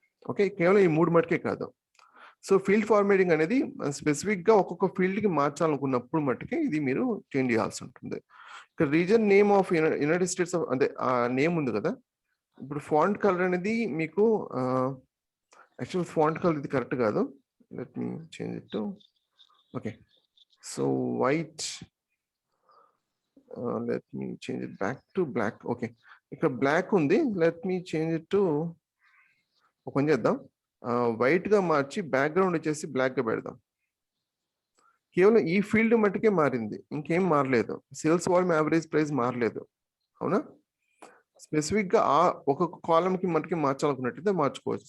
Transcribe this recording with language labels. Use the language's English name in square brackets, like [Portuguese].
[Telugu] Okay, కేవలం ఈ 3 మటుకే కాదు. సో ఫీల్డ్ ఫార్మాటింగ్ అనేది స్పెసిఫిక్ గా ఒక్కొక్క ఫీల్డ్ కి మార్చాలనుకున్నప్పుడు మట్టుకే ఇది మీరు చేంజ్ చేయాల్సి ఉంటుంది. ఇక్కడ reason name of United states of అంటే ఆ నేమ్ ఉంది కదా. ఇప్పుడు ఫాంట్ కలర్ అనేది మీకు యాక్చువల్ ఫాంట్ కలర్ ఇది కరెక్ట్ కాదు. [English] Let me change it to okay. So white, let me change it back to black. Okay, [Telugu] ఇక్కడ బ్లాక్ ఉంది, [English] let me change it to open [Telugu] చేద్దాం. వైట్ గా మార్చి బ్యాక్గ్రౌండ్ వచ్చేసి black గా పెడదాం. కేవలం ఈ ఫీల్డ్ మట్టుకే మారింది, ఇంకేం మారలేదు. సేల్స్ వాల్యూమ్, యావరేజ్ ప్రైస్ మారలేదు, అవునా. స్పెసిఫిక్ గా ఆ ఒక్కొక్క కాలం కి మట్టుకే మార్చాలనుకున్నట్టయితే మార్చుకోవచ్చు.